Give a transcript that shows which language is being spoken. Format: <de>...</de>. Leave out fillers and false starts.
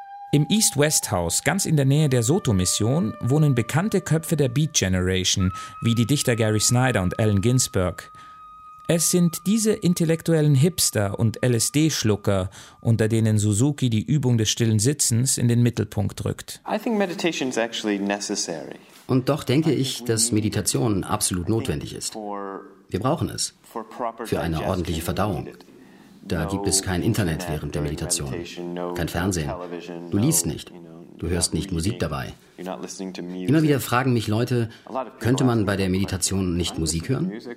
<de>Im East West House, ganz in der Nähe der Soto-Mission, wohnen bekannte Köpfe der Beat Generation, wie die Dichter Gary Snyder und Allen Ginsberg. Es sind diese intellektuellen Hipster und LSD-Schlucker, unter denen Suzuki die Übung des stillen Sitzens in den Mittelpunkt rückt.</de> <en>I think meditation is actually necessary.</en> <de>Und doch denke ich, dass Meditation absolut notwendig ist. Wir brauchen es für eine ordentliche Verdauung. Da gibt es kein Internet während der Meditation, kein Fernsehen. Du liest nicht, du hörst nicht Musik dabei. Immer wieder fragen mich Leute, könnte man bei der Meditation nicht Musik hören?</de>